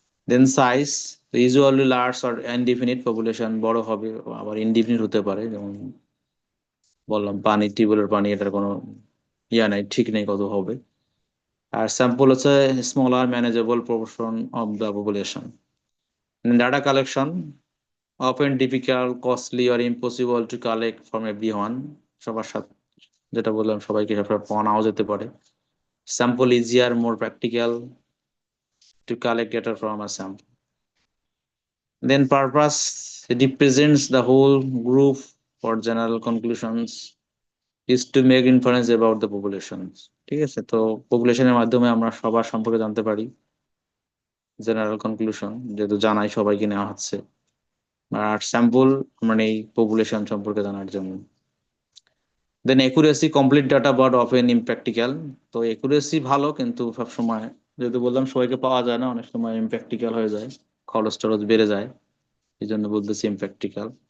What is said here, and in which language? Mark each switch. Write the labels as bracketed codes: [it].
[en] Then size, usually large or indefinite population [bn] বড় হবে, আবার indefinite হতে পারে, যেমন বললাম পানি, টিউবওয়েলের পানি, এটার কোনো ইয়া নাই, ঠিক নেই কত হবে। [en] আর স্যাম্পল হচ্ছে smaller manageable proportion of the population. Data collection often difficult, costly or impossible to collect from everyone. [bn] সবার সাথে, যেটা বললাম, সবাইকে সবসময় পাওয়া নাও যেতে পারে। [en] Sample easier, more practical to collect data from a sample. Then purpose, it represents the whole group for general conclusions, is to make inference about the populations. [bn] ঠিক আছে, তো পপুলেশনের মাধ্যমে আমরা সবার সম্পর্কে জানতে পারি, জেনারেল কনক্লুশন যেহেতু জানাই সবাইকে নেওয়া হচ্ছে। আর স্যাম্পল মানে এই পপুলেশন সম্পর্কে জানার জন্য। [en] Then accuracy, complete data but often impractical. [bn] তো একুরেসি ভালো, কিন্তু সব সময়, যেহেতু বললাম সবাইকে পাওয়া যায় না, অনেক সময় ইমপ্র্যাকটিক্যাল হয়ে যায়, খরচ টরচ বেড়ে যায়, এই জন্য বলতেছি ইমপ্র্যাকটিক্যাল।